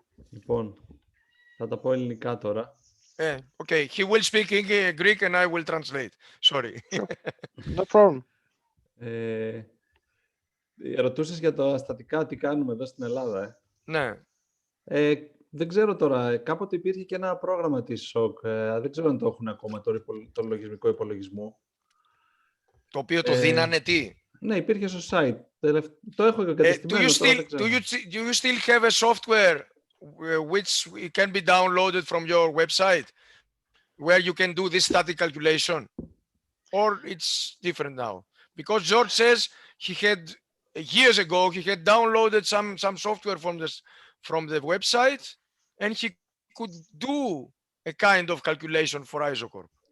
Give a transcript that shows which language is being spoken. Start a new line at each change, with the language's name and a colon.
Greek: Λοιπόν, θα τα πω ελληνικά τώρα.
English: Okay, he will speak Greek and I will translate. Sorry. No problem.
Greek: Ρωτούσες για τα στατικά, τι κάνουμε εδώ στην Ελλάδα. Ναι. Δεν ξέρω τώρα, κάποτε υπήρχε και ένα πρόγραμμα της SCHOECK, δεν ξέρω αν το έχουν ακόμα το λογισμικό υπολογισμό. Το οποίο το δίνανε τι? Ναι, υπήρχε στο site. Το έχω εγκατεστημένο.
English: Do you still have a software which can be downloaded from your website where you can do this static calculation? Or it's different now? Because George says he had years ago, he had downloaded some software from the website and he could do a kind of calculation for isocorp.